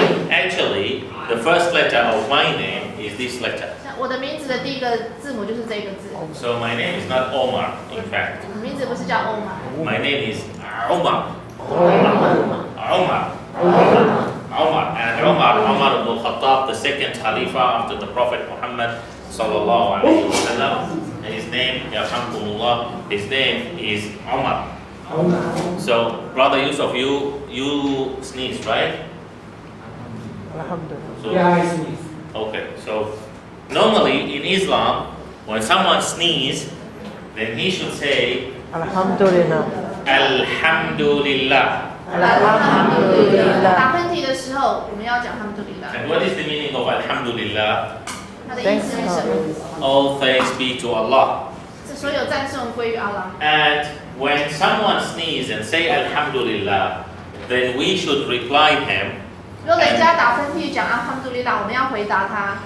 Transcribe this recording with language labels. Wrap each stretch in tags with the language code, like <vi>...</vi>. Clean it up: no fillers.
<en>Actually, the first letter of my name is this letter.</en> <zh>像我的名字的第一个字母就是这个字，</zh> <en>So my name is not Omar, in fact.</en> <zh>我的名字不是叫欧玛，</zh> <en>My name is Omar. Omar. And Omar ibn al-Khattab, the second Khalifa after the Prophet Muhammad</en> <ar>sallallahu alaihi wasallam.</ar> <en>His name, Yarhamkumullah, his name is Omar. So, Brother Yusuf, you sneeze, right?</en> <ar>Alhamdulillah.</ar> <en>So, Yeah, I sneeze. okay, so normally in Islam, when someone sneezes, then he should say,</en> <ar>Alhamdulillah. Alhamdulillah. Alhamdulillah.</ar> <zh>打喷嚏的时候，我们要讲哈姆杜里拉。</zh> <en>And what is the meaning of Alhamdulillah?</en> <zh>它的意思是什么？</zh> <en>All thanks be to Allah.</en> <zh>是所有赞颂归于阿拉。</zh> <en>And when someone sneezes and say Alhamdulillah, then we should reply him.</en> <zh>如果人家打喷嚏讲阿哈姆杜里拉，我们要回答他。</zh>